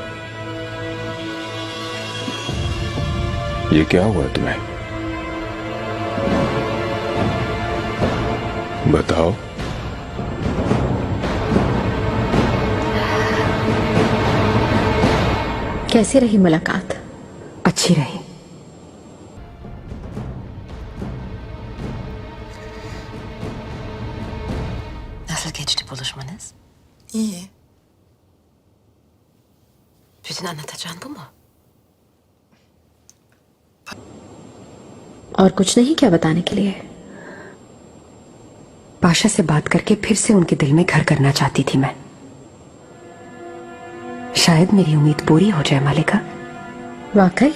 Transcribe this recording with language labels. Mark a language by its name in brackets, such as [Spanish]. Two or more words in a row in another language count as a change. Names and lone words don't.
[Hindi] ये क्या हुआ तुम्हें? बताओ। कैसी रही मुलाकात? अच्छी रही। [Turkish] Nasıl geçti buluşmanız? İyi. Bütün anlatacağın bu mu? [Hindi] और कुछ नहीं क्या बताने के लिए? पाशा से बात करके फिर से उनके दिल में घर करना चाहती थी मैं। शायद मेरी उम्मीद पूरी हो जाए मालिका। वाकई?